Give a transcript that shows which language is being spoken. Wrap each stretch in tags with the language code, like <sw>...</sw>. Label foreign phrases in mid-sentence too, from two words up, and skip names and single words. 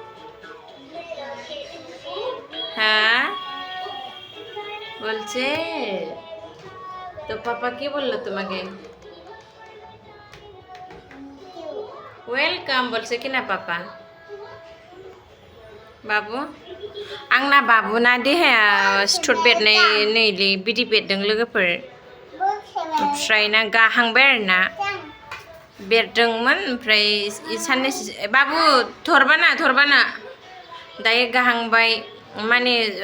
<bn>হ্যাঁ বলছে তো পাপা কি বললো তোমাকে ওয়েলকাম বলছে কি না পাপা</bn> <brx>बाबु आंना बाबुना देहाया सिथर बेरनाय नैलै बिदि बेरदों लोगोफोर ओमफ्राय ना गाहांबाय आरोना बेरदोंमोन ओमफ्राय साननैसो बाबु थरबाना दायो गाहांबाय माने</brx>